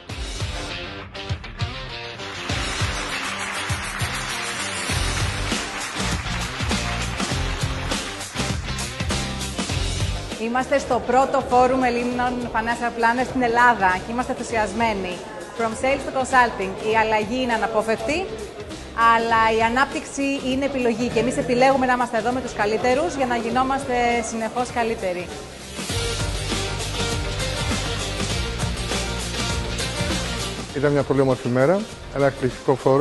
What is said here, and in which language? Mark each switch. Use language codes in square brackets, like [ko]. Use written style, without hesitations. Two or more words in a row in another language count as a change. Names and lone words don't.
[el] Είμαστε στο πρώτο φόρουμ Ελλήνων [en] Financial Planners [el] στην Ελλάδα και είμαστε ενθουσιασμένοι. [en] From sales to consulting, [el] η αλλαγή είναι αναπόφευκτη, αλλά η ανάπτυξη είναι επιλογή και εμείς επιλέγουμε να είμαστε εδώ με τους καλύτερους για να γινόμαστε συνεχώς καλύτεροι. Ήταν μια πολύ όμορφη μέρα, ένα εκπληκτικό φόρουμ.